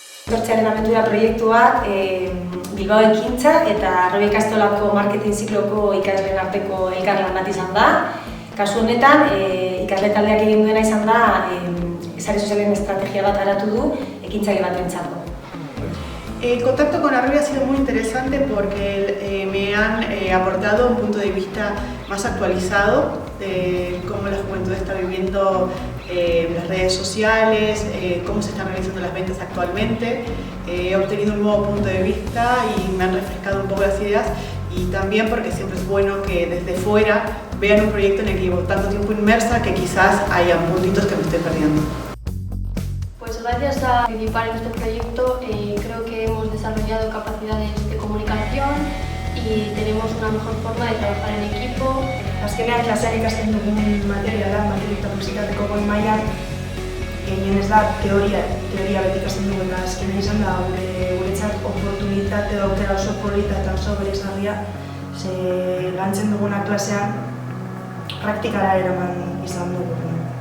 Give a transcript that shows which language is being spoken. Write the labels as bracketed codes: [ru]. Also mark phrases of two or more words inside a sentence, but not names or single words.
[eu] Sortzearen abentura proiektuak Bilbao Ekintza eta Arrobi Ikastolako marketing zikloko ikasleen arteko elkarlan bat izan da. Kasu honetan, ikasle taldeak egin duena izan da sare sozialen estrategia bat garatu du ekintzaile batentzako. [es] El contacto con Arrobi ha sido muy interesante porque me han aportado un punto de vista más actualizado de cómo la juventud está viviendo las redes sociales, cómo se están realizando las ventas actualmente. He obtenido un nuevo punto de vista y me han refrescado un poco las ideas, y también porque siempre es bueno que desde fuera vean un proyecto en el que llevo tanto tiempo inmersa que quizás haya puntitos que me estoy perdiendo. Pues gracias a participar en este proyecto creo que hemos desarrollado capacidades de comunicación y tenemos una mejor forma de trabajar en equipo. [eu] Azkenean klaseak ikasten dugun materiala, materialitateko goi mailan, gehienez da teoria beti ikasten dugu, eta azkenean izan da guretzat oportunitate aukera oso polita eta oso bereizgarria, ze lantzen duguna klasean praktikara eraman izan dugu.